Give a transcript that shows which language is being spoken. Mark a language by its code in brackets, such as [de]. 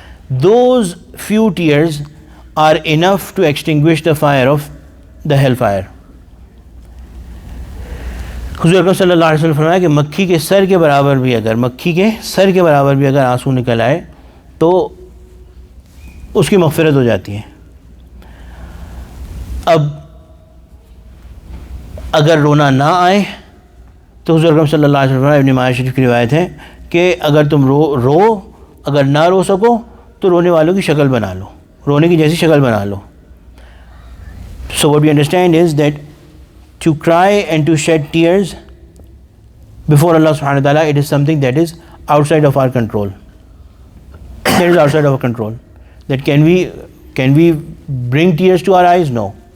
[en] Those few tears are enough to extinguish the fire of the hellfire. [ur] حضور اکرم صلی اللہ علیہ وسلم فرمایا کہ مکھی کے سر کے برابر بھی اگر آنسو نکل آئے تو اس کی مغفرت ہو جاتی ہے. اب اگر رونا نہ آئے تو حضور اکرم صلی اللہ علیہ وسلم, ابن ماجہ شریف کی روایت ہے کہ اگر تم اگر نہ رو سکو تو رونے والوں کی شکل بنا لو, رونے کی جیسی شکل بنا لو. [en] So what we understand is that to cry and to shed tears before Allah subhanahu wa ta'ala, it is something that is outside of our control. That is outside of our control. That can we bring tears to our eyes? No.